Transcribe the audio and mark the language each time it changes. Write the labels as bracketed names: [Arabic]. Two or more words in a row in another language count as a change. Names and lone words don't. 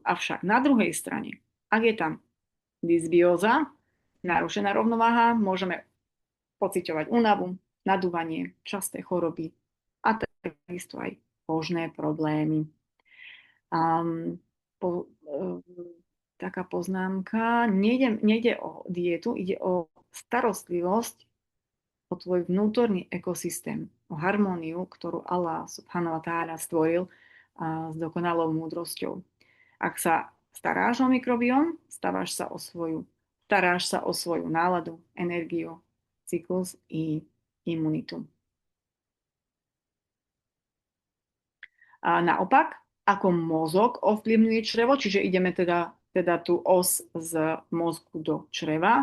[Slovak] Avšak na druhej strane, ak je tam dysbióza, narušená rovnováha, môžeme pociťovať únavu, nadúvanie, časté choroby a takisto aj kožné problémy. Taká poznámka, nejde o dietu, ide o starostlivosť o tvoj vnútorný ekosystém, o harmóniu, ktorú [Arabic] الله سبحانه وتعالى [Slovak] stvoril s dokonalou múdrosťou. Ak sa staráš o mikrobióm, staráš sa o svoju náladu, energiu, cyklus i imunitu. A naopak, ako mozog ovplyvňuje črevo, čiže ideme teda tú os z mozgu do čreva.